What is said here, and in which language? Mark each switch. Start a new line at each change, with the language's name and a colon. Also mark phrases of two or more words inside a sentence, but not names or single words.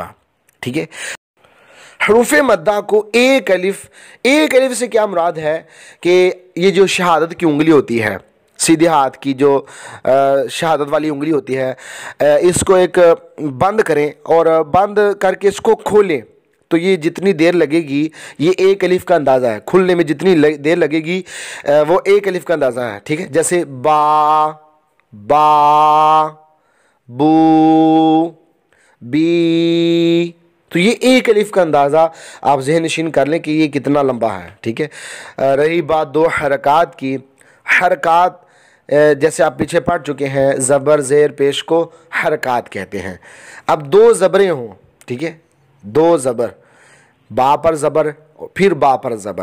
Urdu: ٹھیک ہے، حروف مدہ کو ایک الف سے کیا مراد ہے کہ یہ جو شہادت کی انگلی ہوتی ہے، سیدھے ہاتھ کی جو شہادت والی انگلی ہوتی ہے، اس کو ایک بند کریں اور بند کر کے اس کو کھولیں تو یہ جتنی دیر لگے گی یہ ایک الف کا اندازہ ہے. کھلنے میں جتنی دیر لگے گی وہ ایک الف کا اندازہ ہے. ٹھیک ہے، جیسے با، با، بو، بی. تو یہ ایک الف کا اندازہ آپ ذہن نشین کر لیں کہ یہ کتنا لمبا ہے. ٹھیک ہے، رہی بات 2 حرکات کی. حرکات جیسے آپ پیچھے پڑھ چکے ہیں زبر زیر پیش کو حرکات کہتے ہیں. اب 2 زبریں ہوں. ٹھیک ہے، 2 زبر، با پر زبر پھر با پر زبر.